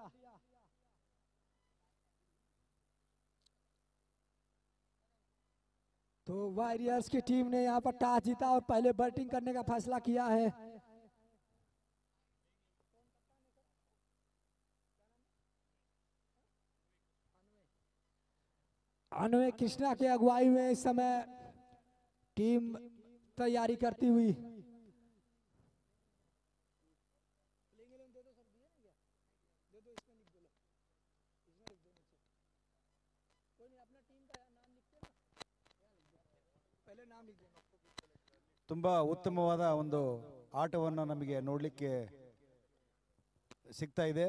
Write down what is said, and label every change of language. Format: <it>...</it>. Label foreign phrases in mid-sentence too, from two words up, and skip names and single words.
<hi>तो वॉरियर्स की टीम ने यहां पर टॉस जीता और पहले बैटिंग करने का फैसला किया है। अनवे कृष्णा के अगुवाई में इस समय टीम तैयारी करती हुई।</hi> <kn>ತುಂಬಾ ಉತ್ತಮವಾದ ಒಂದು ಆಟವನ್ನು ನಮಗೆ ನೋಡಲಿಕ್ಕೆ ಸಿಗ್ತಾ ಇದೆ.</kn>